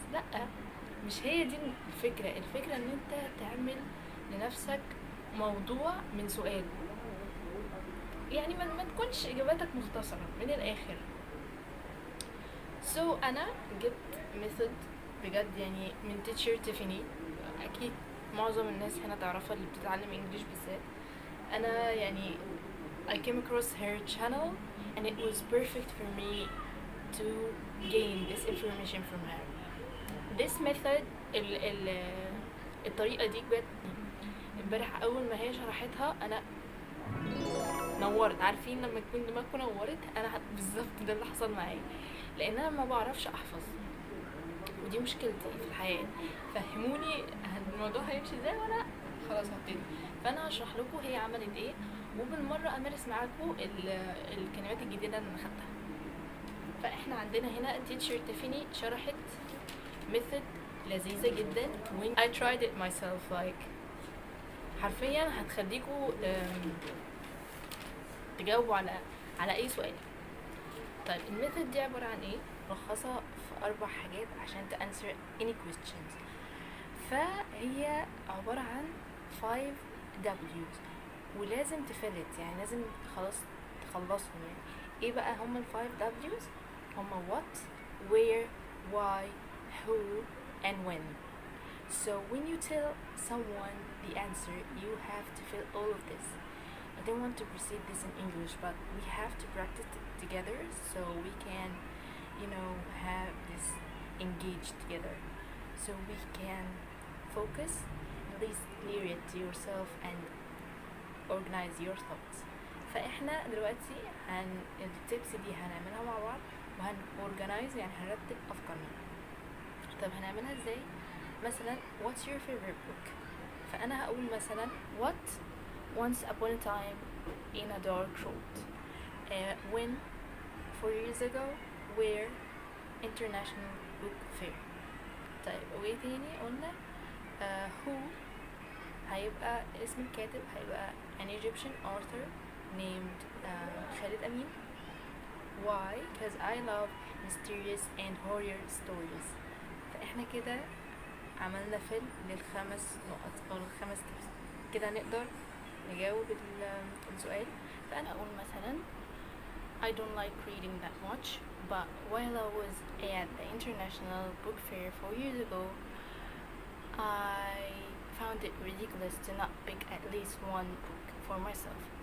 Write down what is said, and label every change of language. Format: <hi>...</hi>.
<ar>لأ، مش هي دي الفكرة. الفكرة ان انت تعمل لنفسك موضوع من سؤال، يعني ما تكونش إجاباتك مختصرة من الآخر. أنا جبت method بجد يعني من teacher تيفاني، أكيد معظم الناس هنا تعرفها اللي بتتعلم انجليش بالذات. انا يعني</ar> <en>I came across her channel and it was perfect for me to gain this information from her. This method</en> <ar>ال الطريقة دي بجد امبارح اول ما هي شرحتها انا نورت. عارفين لما تكون دماغكم نورت؟ انا بالظبط ده اللي حصل معايا، لان انا ما بعرفش احفظ، ودي مشكلتي في الحياة. فهموني الموضوع هيمشي ازاي وانا خلاص هبتدي. فانا هشرح لكم هي عملت ايه، وبالمرة امارس معاكم الكلمات الجديدة اللي انا خدتها. فاحنا عندنا هنا تيتشر تيفاني شرحت ميثود لذيذة جدا</ar> <en>when I tried it myself.</en> <ar>like حرفيا هتخليكوا تجاوبوا على اي سؤال. طيب الميثود دي عبارة عن ايه؟ ملخصة في 4 حاجات عشان تانسر</ar> <en>any questions.</en> <ar>فهي عبارة عن 5 W's، ولازم تفلت، يعني لازم خلاص تخلصهم. يعني ايه بقى هم ال 5 W's؟ هم</ar> <en>what, where, why, who, and when. So when you tell someone the answer, you have to fill all of this. I don't want to proceed this in English, but we have to practice it together so we can, have this engaged together. So we can focus, at least clear it to yourself and organize your thoughts.</en> <ar>فاحنا دلوقتي التيبس دي هنعملها مع بعض، organize يعني هنرتب افكارنا. طب هنعملها ازاي؟ مثلا</ar> <en>what's your favorite book؟</en> <ar>فانا هقول مثلا</ar> <en>what once upon a time in a dark road, when 4 years ago, where international book fair.</en> <ar>طيب وايه تاني قلنا؟ who هيبقى اسم الكاتب، هيبقى</ar> <en>an Egyptian author named</en> <ar>خالد أمين.</ar> <en>why because I love mysterious and horror stories.</en> <ar>فاحنا كده عملنا فيلم لل5 نقط او ال5 tips. كده نقدر نجاوب السؤال. فانا اقول مثلا</ar> <en>I don't like reading that much, but while I was at the International Book Fair 4 years ago, I found it ridiculous to not pick at least one book for myself.</en>